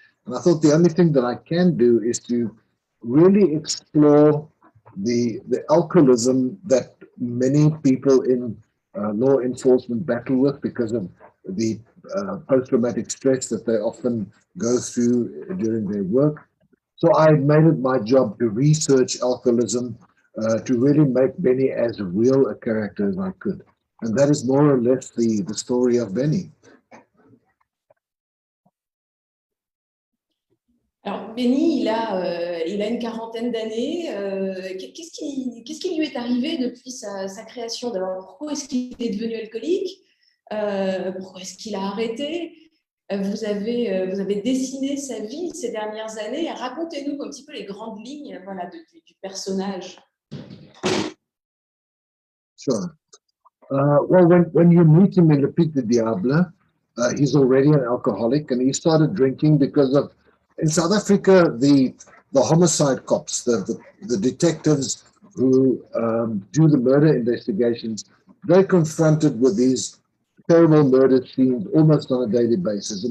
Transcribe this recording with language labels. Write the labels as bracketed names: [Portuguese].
[English] And I thought the only thing that I can do is to really explore the alcoholism that many people in law enforcement battle with because of the post-traumatic stress that they often go through during their work. So I made it my job to research alcoholism, to really make Benny as real a character as I could. And that is more or less the story of Benny. [French] Benny, il a une quarantaine d'années. Qu'est-ce qui lui est arrivé depuis sa création? D'abord, pourquoi est-ce qu'il est devenu alcoolique? Pourquoi est-ce qu'il a arrêté? Vous avez dessiné sa vie ces dernières années. Racontez-nous un petit peu les grandes lignes, voilà, du personnage. [English] Sure. Well, when you meet him in Le Pic du Diable, he's already an alcoholic, and he started drinking because of, in South Africa, the homicide cops, the detectives who do the murder investigations, they're confronted with these terrible murder scenes almost on a daily basis.